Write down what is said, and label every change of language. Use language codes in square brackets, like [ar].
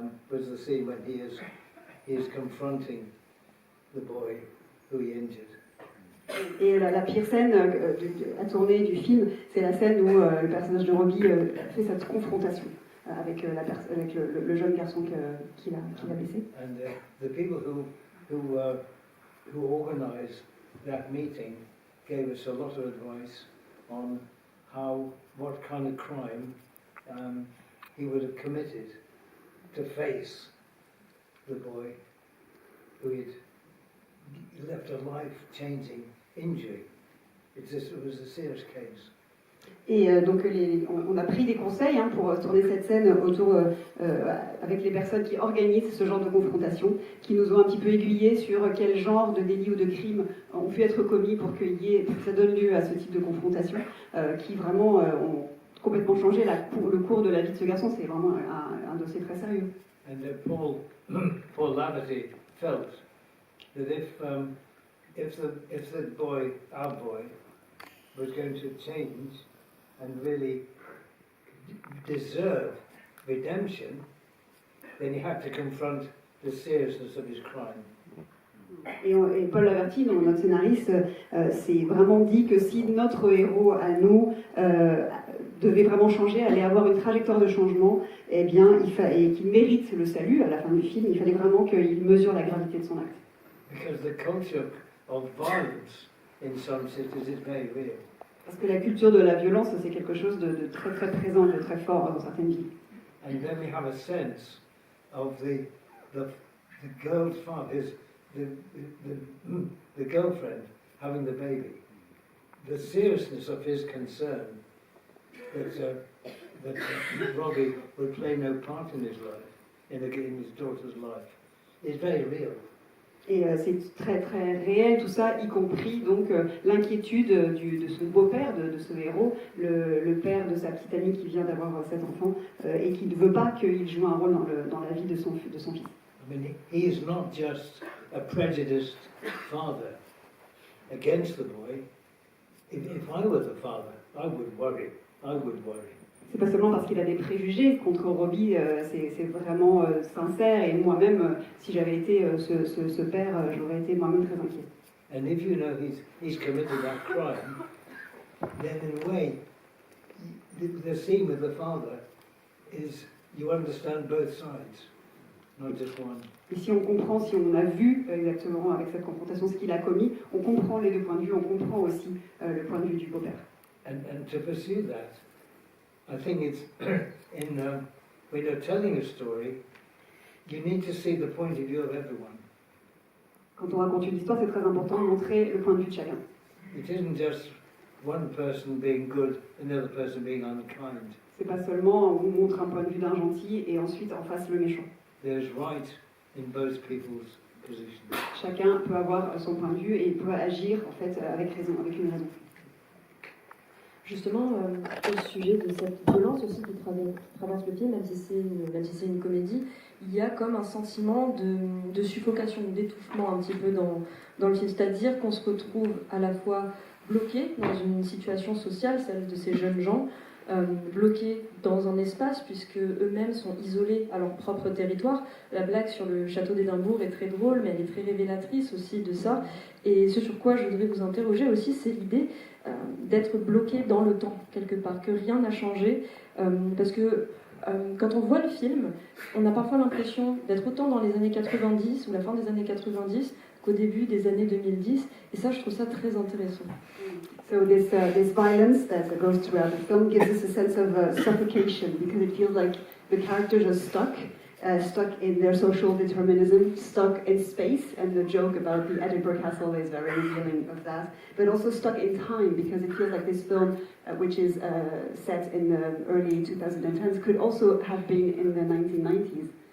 [en] Was the scene when he is confronting the boy who he injured. [fr] Et la pire scène à tourner du film, c'est la scène où le personnage de Robbie fait cette confrontation avec le jeune garçon qu'il a blessé. [en] And the people who organised that meeting gave us a lot of advice on what kind of crime he would have committed to face the boy who had left a life-changing injury. It was a serious case. [fr] Et donc on a pris des conseils pour tourner cette scène avec les personnes qui organisent ce genre de confrontation, qui nous ont un petit peu aiguillés sur quel genre de délit ou de crime ont pu être commis pour que ça donne lieu à ce type de confrontation, qui vraiment ont complètement changé le cours de la vie de ce garçon. C'est vraiment un dossier très sérieux. [en] And Paul Laverty felt that if the boy, our boy, was going to change and really deserve redemption, then he had to confront the seriousness of his crime. [fr] Et Paul Laverty, notre scénariste, s'est vraiment dit que si notre héros à nous devait vraiment changer, allait avoir une trajectoire de changement, eh bien, et qu'il mérite le salut à la fin du film, il fallait vraiment qu'il mesure la gravité de son acte. [en] Because the culture of violence in some cities is very real. [fr] Parce que la culture de la violence, c'est quelque chose de très très présent, de très fort dans certaines villes. [en] And then we have a sense of the girl's father, the girlfriend having the baby. The seriousness of his concern that Robbie would play no part in his life, in his daughter's life, is very real. [fr] Et c'est très très réel tout ça, y compris donc l'inquiétude de son beau-père, de ce héros, le père de sa petite amie qui vient d'avoir cet enfant et qui ne veut pas qu'il joue un rôle dans la vie de son fils. [en] I mean, he is not just a prejudiced father against the boy. If I were the father, I would worry. [fr] C'est pas seulement parce qu'il a des préjugés contre Robbie, c'est vraiment sincère, et moi-même, si j'avais été ce père, j'aurais été moi-même très inquiet. [en] And if you know he's committed that crime, then in a way, the scene with the father is you understand both sides, not just one. [fr] Et si on a vu exactement avec cette confrontation ce qu'il a commis, on comprend les deux points de vue, on comprend aussi le point de vue du beau-père. [en] And to pursue that, I think it's when you're telling a story, you need to see the point of view of everyone. [fr] Quand on raconte une histoire, c'est très important de montrer le point de vue de chacun. [en] It isn't just one person being good and the other person being unkind. [fr] C'est pas seulement on montre un point de vue d'un gentil et ensuite en face le méchant. [en] There's right in both people's positions. [fr] Chacun peut avoir son point de vue et peut agir en fait avec raison, avec une raison. Justement, au sujet de cette violence aussi qui traverse le film, même si c'est une comédie, il y a comme un sentiment de suffocation, d'étouffement un petit peu dans le film. C'est-à-dire qu'on se retrouve à la fois bloqué dans une situation sociale, celle de ces jeunes gens, bloqués dans un espace puisque eux-mêmes sont isolés à leur propre territoire. La blague sur le château d'Édimbourg est très drôle, mais elle est très révélatrice aussi de ça. Et ce sur quoi je voudrais vous interroger aussi, c'est l'idée d'être bloqué dans le temps quelque part, que rien n'a changé, parce que quand on voit le film, on a parfois l'impression d'être autant dans les années 90 ou la fin des années 90 qu'au début des années 2010, et ça, je trouve ça très intéressant. [en] So this violence that goes throughout the film gives us a sense of suffocation because it feels like the characters are stuck in their social determinism, stuck in space, and the joke about the Edinburgh Castle is very revealing of that, but also stuck in time because it feels like this film, which is set in the early 2010s, could also have been in the 1990s.